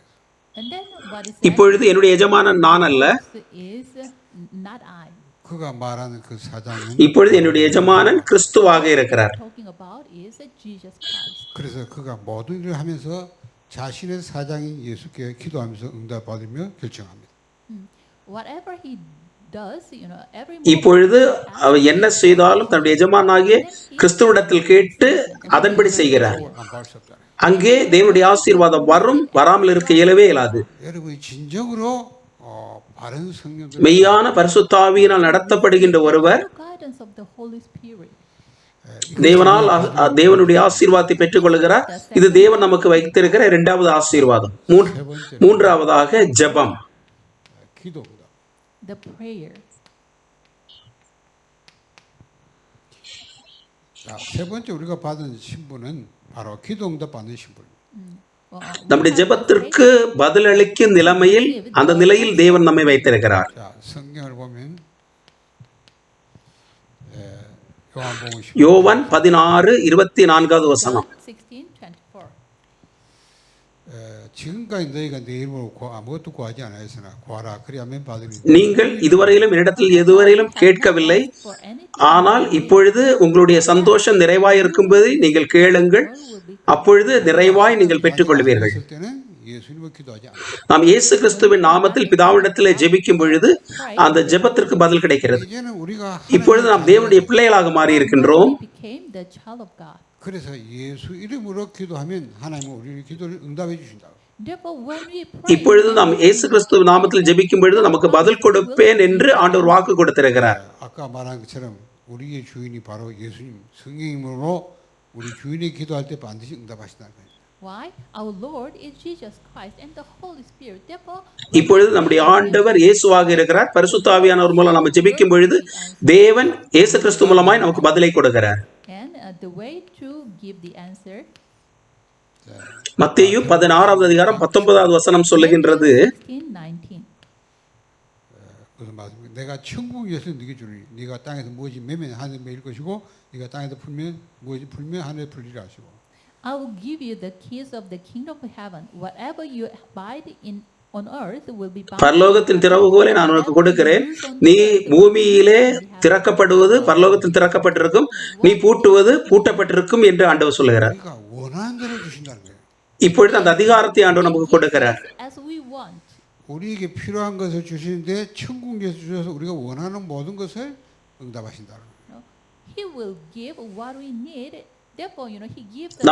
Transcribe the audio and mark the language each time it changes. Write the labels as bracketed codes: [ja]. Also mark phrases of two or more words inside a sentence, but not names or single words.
[en] And then what is [ta] இப்பொழுது என்னுடைய எஜமானன் நான் அல்ல, [en] is not I. [ko] 그가 말하는 그 사장은 [ta] இப்பொழுது என்னுடைய எஜமானன் கிறிஸ்துவாக இருக்கிறார். [en] Talking about is Jesus Christ. [ko] 그래서 그가 모든 일을 하면서 자신의 사장인 예수께 기도하면서 응답받으며 결정합니다. [en] Whatever he does, every [ta] இப்பொழுது அவர் என்ன செய்தாலும் தன்னுடைய எஜமானாகிய கிறிஸ்துவிடத்தில் கேட்டு அதன்படி செய்கிறார். [ko] 안 받을 수 없잖아요. [ta] அங்கே தேவனுடைய ஆசீர்வாதம் வரும், வராமல் இருக்க இயலவே இயலாது. [ko] 여러분이 진정으로 바른 성령 [ta] மெய்யான பரிசுத்த ஆவியினால் நடத்தப்படுகின்ற ஒருவர் [en] guidance of the Holy Spirit. [ta] தேவனுடைய ஆசீர்வாதத்தை பெற்றுக் கொள்கிறார். இது தேவன் நமக்கு வைத்திருக்கிற இரண்டாவது ஆசீர்வாதம். மூன்றாவதாக ஜெபம், [ko] 기도입니다. [en] The prayer. [ko] 자, 세 번째 우리가 받은 신분은 바로 기도 응답 받는 신분입니다. [ta] நம்முடைய ஜெபத்திற்கு பதிலளிக்கும் நிலைமையில் அந்த நிலையில் தேவன் நம்மை வைத்திருக்கிறார். [ko] 자, 성경을 보면 요한복음 10장 [ta] யோவான் 16:24 வசனம். 16:24. [ko] 지금까지 너희가 내 이름으로 아무것도 구하지 않았으나 구하라 그리하면 받으리니 [ta] நீங்கள் இதுவரையிலும் என்னிடத்தில் எதுவரையிலும் கேட்கவில்லை, [en] For anything [ta] ஆனால் இப்பொழுது உங்களுடைய சந்தோஷம் நிறைவாயிருக்கும்போது நீங்கள் கேளுங்கள், அப்பொழுது நிறைவாய் நீங்கள் பெற்றுக்கொள்வீர்கள். [ko] 했을 때는 예수님을 기도하지 않아요. [ta] நாம் இயேசு கிறிஸ்துவின் நாமத்தில் பிதாவிடத்திலே ஜெபிக்கும் பொழுது அந்த ஜெபத்திற்கு பதில் கிடைக்கிறது. [ko] 이제는 우리가 [ta] இப்பொழுது நாம் தேவனுடைய பிள்ளைகளாக மாறி இருக்கின்றோம். [en] we became the child of God. [ko] 그래서 예수 이름으로 기도하면 하나님은 우리 기도를 응답해 주신다. [en] Therefore, when we pray, [ta] இப்பொழுது நாம் இயேசு கிறிஸ்து நாமத்தில் ஜெபிக்கும் பொழுது நமக்கு பதில் கொடுப்பேன் என்று ஆண்டவர் வாக்கு கொடுத்திருக்கிறார். [ko] 아까 말한 것처럼 우리의 주인이 바로 예수님 성령님으로 우리 주인이 기도할 때 반드시 응답하신다는 거예요. [en] why? Our Lord is Jesus Christ and the Holy Spirit. Therefore, [ta] இப்பொழுது நம்முடைய ஆண்டவர் இயேசுவாக இருக்கிறார். பரிசுத்த ஆவியானவர் மூலம் நம்ம ஜெபிக்கும் பொழுது தேவன் இயேசு கிறிஸ்து மூலமாய் நமக்கு பதிலை கொடுக்கிறார். [en] and the way to give the answer. [ta] மத்தேயு 16:19 வசனம் சொல்லுகின்றது, 16:19. [ko] 무슨 말씀입니까? 내가 천국 예수를 네게 주리니 네가 땅에서 무엇이 매면 하늘에 매일 것이고 네가 땅에서 풀면 무엇이 풀면 하늘에 풀리라 하시고 [en] I will give you the keys of the kingdom of heaven. Whatever you abide in on earth will be bound. [ta] பரலோகத்தின் திறவுகோலை நான் உனக்கு கொடுக்கிறேன். நீ பூமியிலே திறக்கப்படுவது பரலோகத்தில் திறக்கப்பட்டிருக்கும், நீ பூட்டுவது பூட்டப்பட்டிருக்கும் என்று ஆண்டவர் சொல்லுகிறார். [ko] 우리가 원하는 대로 주신다는 거예요. [ta] இப்பொழுது அந்த அதிகாரத்தை ஆண்டவர் நமக்கு கொடுக்கிறார். [en] As we want. [ko] 우리에게 필요한 것을 주시는데 천국 예수 주셔서 우리가 원하는 모든 것을 응답하신다는 거예요. [en] He will give what we need Therefore, he gives us